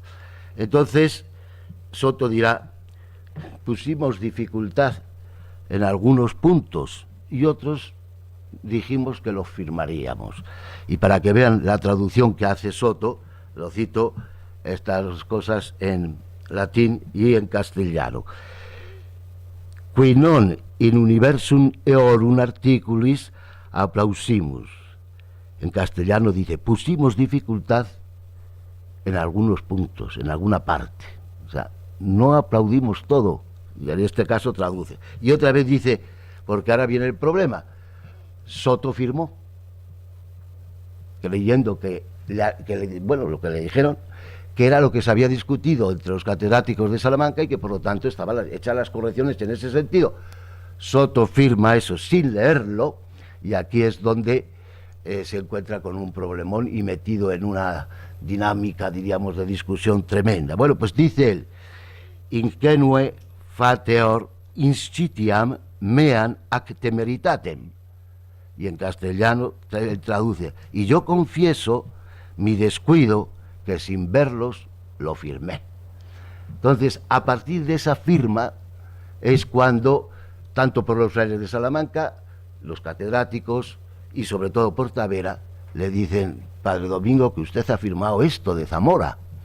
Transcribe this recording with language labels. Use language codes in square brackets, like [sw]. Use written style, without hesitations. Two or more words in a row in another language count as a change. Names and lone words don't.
[es] Entonces Soto dirá: pusimos dificultad en algunos puntos y otros dijimos que los firmaríamos. Y para que vean la traducción que hace Soto, lo cito, estas cosas en latín y en castellano. [la] Qui non in universum eorum articulis applausimus. [es] En castellano dice: pusimos dificultad en algunos puntos, en alguna parte. O sea, no aplaudimos todo. Y en este caso traduce. Y otra vez dice, porque ahora viene el problema, Soto firmó, creyendo lo que le dijeron, que era lo que se había discutido entre los catedráticos de Salamanca y que por lo tanto estaban hechas las correcciones en ese sentido. Soto firma eso sin leerlo, y aquí es donde se encuentra con un problemón y metido en una dinámica, diríamos, de discusión tremenda. Bueno, pues dice él: [la] ingenue fateor inscitiam meam ac temeritatem. [es] Y en castellano traduce: y yo confieso mi descuido, que sin verlos lo firmé. Entonces, a partir de esa firma es cuando, tanto por los frailes de Salamanca, los catedráticos y sobre todo por Tavera, le dicen: Padre Domingo, que usted ha firmado esto de Zamora.